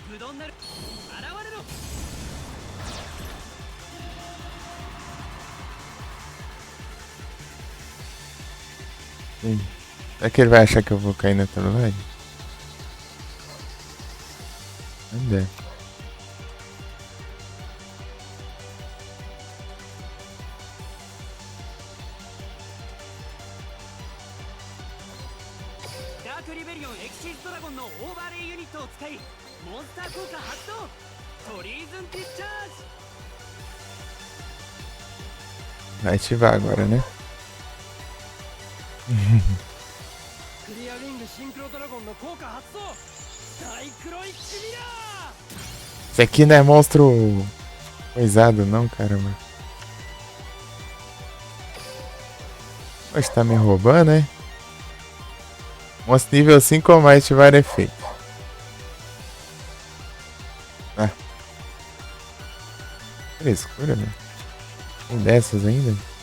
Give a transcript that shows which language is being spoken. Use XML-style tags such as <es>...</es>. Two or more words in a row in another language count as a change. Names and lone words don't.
<ja>になる現れろ</ja> <pt>Sim. Será que ele vai achar que eu vou cair na trollagem? Ainda.</pt> <ja>ダークリベリオンエキシーズドラゴンのオーバーレイユニットを使いモンスター効果発動トリーズンディスチャージ</ja> <pt>Vai ativar agora, né?</pt> <ja>クリアリングシンクロドラゴンの効果発動大黒いキミラ</ja> <pt>Esse aqui não é monstro coisado, não, caramba. Poxa, tá me roubando, né? Monstro nível 5 ou mais ativar efeito. Ah. Frescura, né? Tem dessas ainda?</pt>